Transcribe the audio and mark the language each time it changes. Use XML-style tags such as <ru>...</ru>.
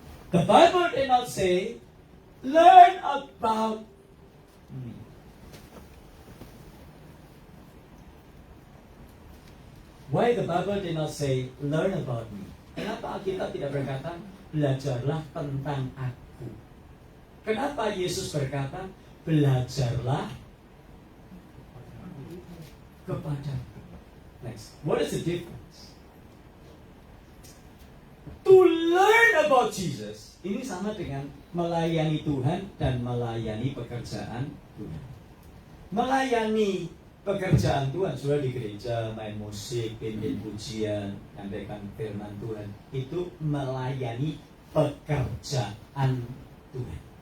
<en>The Bible did not say, learn about me. Why the Bible did not say, learn about me?</en> <id>Kenapa Alkitab tidak berkata, belajarlah tentang aku? Kenapa Yesus berkata, belajarlah kepadaku?</id> <en>Next, what is the difference? To learn about Jesus,</en> <id>ini sama dengan melayani Tuhan dan melayani pekerjaan Tuhan. Melayani pekerjaan Tuhan, sudah di gereja, main musik, pimpin pujian, nyampaikan firman Tuhan, itu melayani pekerjaan Tuhan.</id>